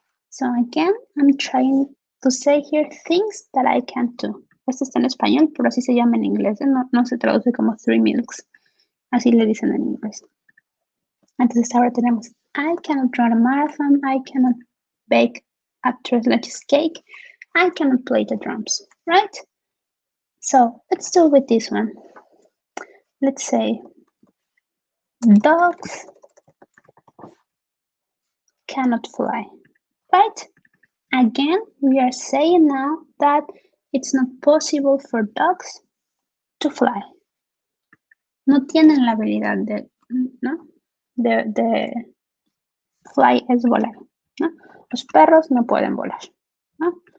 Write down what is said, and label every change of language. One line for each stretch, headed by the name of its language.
English: So again, I'm trying to say here things that I can't do.
Spanish: Esto está en español, pero así se llama en inglés, no se traduce como
English: three milks,
Spanish: así le dicen en inglés. Entonces ahora tenemos
English: I cannot run a marathon, I cannot bake a tres leches cake, I cannot play the drums, right? So let's do with this one. Let's say dogs cannot fly, right? Again, we are saying now that it's not possible for dogs to fly.
Spanish: No tienen la habilidad de, ¿no? De fly es volar, ¿no? Los perros no pueden volar, ¿no?